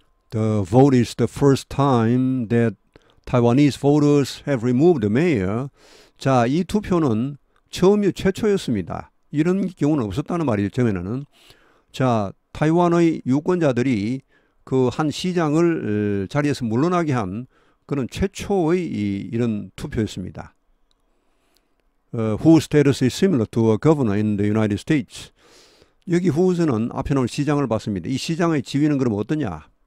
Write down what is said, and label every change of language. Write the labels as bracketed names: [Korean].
[English] The vote is the first time that Taiwanese voters have removed the mayor. [Korean] 자, 이 투표는 최초였습니다. 이런 경우는 없었다는 말이죠. 전에는. 자, 타이완의 유권자들이 그 한 시장을 자리에서 물러나게 한 그런 최초의 이런 투표였습니다. [English] Whose status is similar to a governor in the United States. [Korean] 여기 whose는 앞에 나온 시장을 봤습니다. 이 시장의 지위는 그럼 어떠냐?